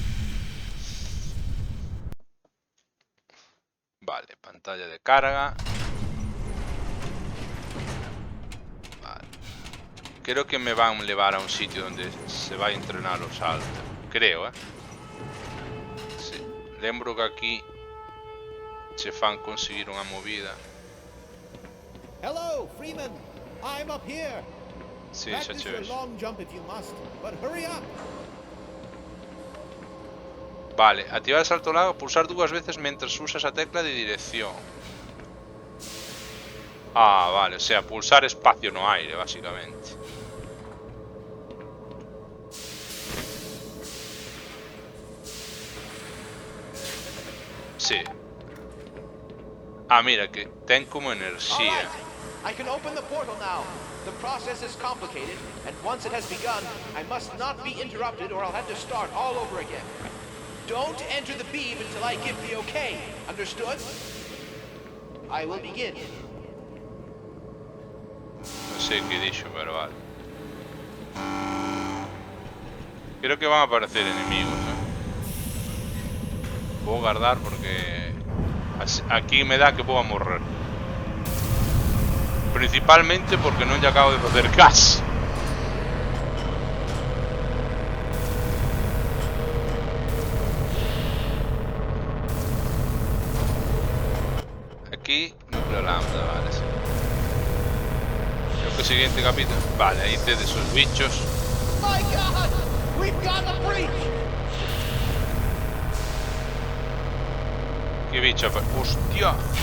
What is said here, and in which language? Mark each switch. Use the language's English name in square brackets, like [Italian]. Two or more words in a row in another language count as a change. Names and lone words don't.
[Galician] Vale, pantalla de carga. Vale. Creo que me van a levar a un sitio donde se vai entrenar o salto. Creo, sí. Lembro que aquí se fan conseguir unha movida. [English] Hello, Freeman. I'm up here. [Galician] Sí, xa che vexo. Vale, activar o salto largo, pulsar dúas veces mentras usas a tecla de dirección. Ah, vale, [Spanish] o sea, [Galician] pulsar espacio no aire, básicamente. Sí. Ah, mira, que ten como enerxía. [English] I can open the portal now. The process is complicated, and once it has begun, I must not be interrupted or I'll have to start all over again. Don't enter the beam until I give the okay. Understood? I will begin. [Galician] Non sei que dixo, pero vale. Creo que van a aparecer enemigos, Vou guardar porque aquí me da que vou a morrer. Principalmente porque non lle acabo de facer caso. Aquí, núcleo lambda, vale, sí. Creo que siguiente capítulo. Vale, aí tedes os bichos. [English] My God! We've got a breach! [Galician] Que bicho, hostia.